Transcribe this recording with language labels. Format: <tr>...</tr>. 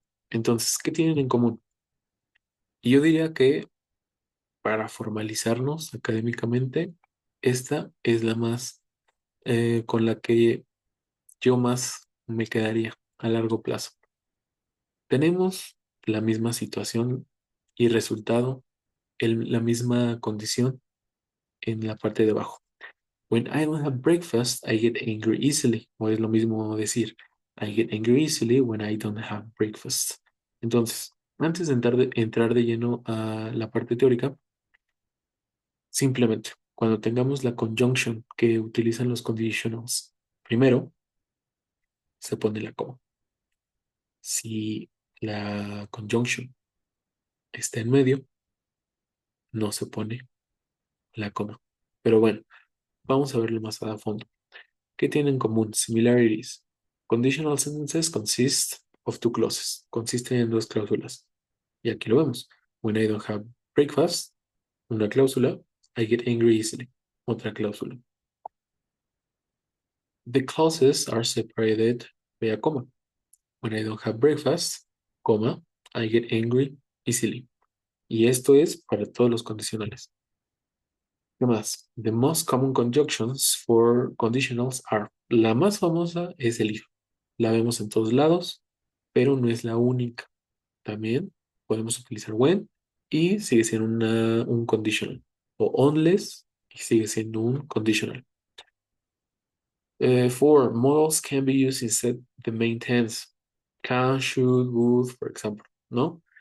<es>Entonces, ¿qué tienen en común? Y yo diría que para formalizarnos académicamente, esta es la más con la que yo más me quedaría a largo plazo. Tenemos la misma situación y resultado, la misma condición en la parte de abajo.</es> <en>When I don't have breakfast, I get angry easily.</en> <es>O es lo mismo decir,</es> <en>I get angry easily when I don't have breakfast.</en> <es>Entonces, antes de entrar de lleno a la parte teórica, simplemente, cuando tengamos la conjunction que utilizan los conditionals, primero se pone la coma. Si la conjunction está en medio, no se pone la coma. Pero bueno, vamos a verlo más a fondo. ¿Qué tienen en común? Similarities.</es> <en>Conditional sentences consist of two clauses.</en> <es>Consisten en dos cláusulas. Y aquí lo vemos.</es> <en>When I don't have breakfast,</en> <es>una cláusula.</es> <en>I get angry easily,</en> <es>otra cláusula.</es> <en>The clauses are separated by a comma. When I don't have breakfast, comma, I get angry easily.</en> <es>Y esto es para todos los condicionales. ¿Qué más?</es> <en>The most common conjunctions for conditionals are.</en> <es>La más famosa es el if. La vemos en todos lados, pero no es la única. También podemos utilizar when y sigue siendo un conditional. O unless y sigue siendo un conditional.</es> <en>For modals can be used instead the main tense. Can, should, would, for example,</en> <es>¿no?</es>